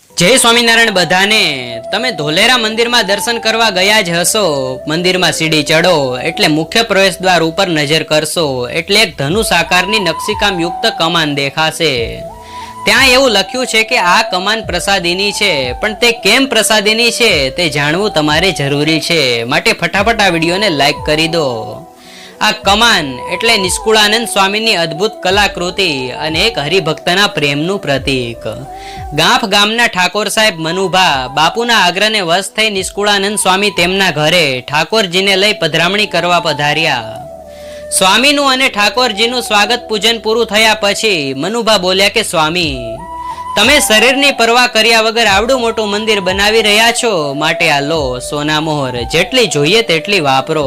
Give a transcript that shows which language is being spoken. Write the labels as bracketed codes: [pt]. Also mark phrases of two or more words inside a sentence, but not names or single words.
[gu] જય સ્વામીનારાયણ બધાને। તમે ધોલેરા મંદિર માં દર્શન કરવા ગયા જ હશો। મંદિર માં સીડી ચડો એટલે મુખ્ય પ્રવેશ દ્વાર ઉપર નજર કરશો એટલે એક ધનુષ આકારની નકશીકામ યુક્ત કમાન દેખાશે। ત્યાં એવું લખ્યું છે કે આ કમાન પ્રસાદીની છે, પણ તે કેમ પ્રસાદીની છે તે જાણવું તમારે જરૂરી છે, માટે ફટાફટ આ વિડિયોને લાઇક કરી દો। આ કમાન એટલે નિષ્કુળાનંદ સ્વામીની અદ્ભુત કલાકૃતિ અને એક હરિભક્તના પ્રેમનું પ્રતીક। ગાંફ ગામના ઠાકોર સાહેબ મનુભા બાપૂના આગ્રહને વશ થઈ નિષ્કુળાનંદ સ્વામી તેમના ઘરે ઠાકોરજીને લઈ પધરામણી કરવા પધાર્યા। સ્વામીનું અને ઠાકોરજીનું સ્વાગત પૂજન પૂરું થયા પછી મનુભા બોલ્યા કે સ્વામી, તમે શરીરની પરવા કર્યા વગર આવડું મોટું મંદિર બનાવી રહ્યા છો, માટે આ લો સોના મોહર, જેટલી જોઈએ તેટલી વાપરો।